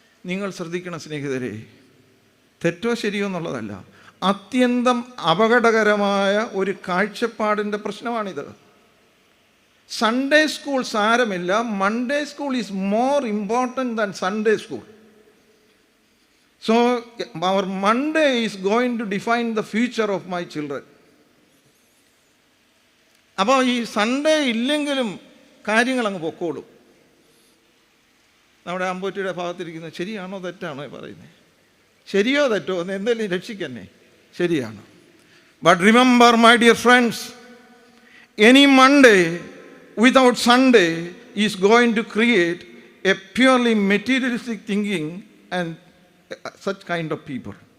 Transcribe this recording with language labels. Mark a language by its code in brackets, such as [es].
[ml] നിങ്ങൾ ശ്രദ്ധിക്കണം സ്നേഹിതരെ, തെറ്റോ ശരിയോ എന്നുള്ളതല്ല, അത്യന്തം അപകടകരമായ ഒരു കാഴ്ചപ്പാടിൻ്റെ പ്രശ്നമാണിത്. [en] Sunday school [ml] സാരമില്ല, [en] Monday school is more important than Sunday school. So our Monday is going to define the future of my children. [ml] അപ്പോൾ ഈ സൺഡേ ഇല്ലെങ്കിലും കാര്യങ്ങൾ അങ്ങ് പൊക്കോളും. നമ്മുടെ അമ്പൂറ്റിയുടെ ഭാഗത്തിരിക്കുന്നത് ശരിയാണോ തെറ്റാണോ പറയുന്നത്? ശരിയോ തെറ്റോ എന്ന് എന്തെങ്കിലും രക്ഷിക്കന്നെ, ശരിയാണ്. [en] But remember my dear friends, any Monday without Sunday is going to create a purely materialistic thinking and such kind of people.